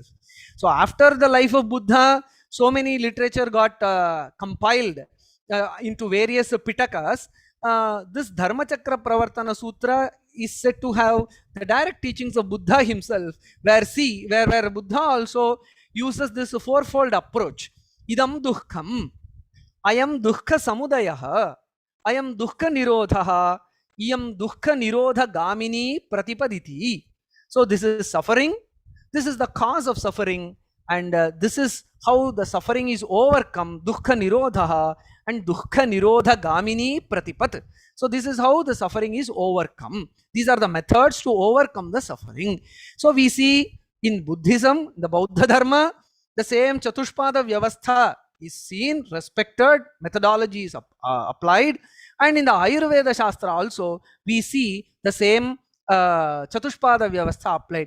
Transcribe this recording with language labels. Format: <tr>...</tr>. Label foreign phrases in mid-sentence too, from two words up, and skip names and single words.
<en>So after the life of Buddha, so many literature got compiled into various pitakas. This Dharma Chakra Pravartana Sutra is said to have the direct teachings of Buddha himself, where Buddha also uses this fourfold approach.</en> <sa>Idam dukham, ayam dukkha samudayah, ayam dukkha nirodhaha, iyam dukkha nirodha gamini pratipaditi.</sa> <en>So this is suffering, this is the cause of suffering, and this is how the suffering is overcome,</en> <sa>dukkha nirodhaha and dukkha nirodha gamini pratipat.</sa> <en>So this is how the suffering is overcome. These are the methods to overcome the suffering. So we see in Buddhism, the</en> <sa>Bauddha Dharma,</sa> <en>the same</en> <sa>Chatushpada Vyavastha</sa> <en>is seen, respected, methodology is applied. And in the Ayurveda Shastra also, we see the same</en> <sa>Chatushpada Vyavastha</sa> <en>applied.</en>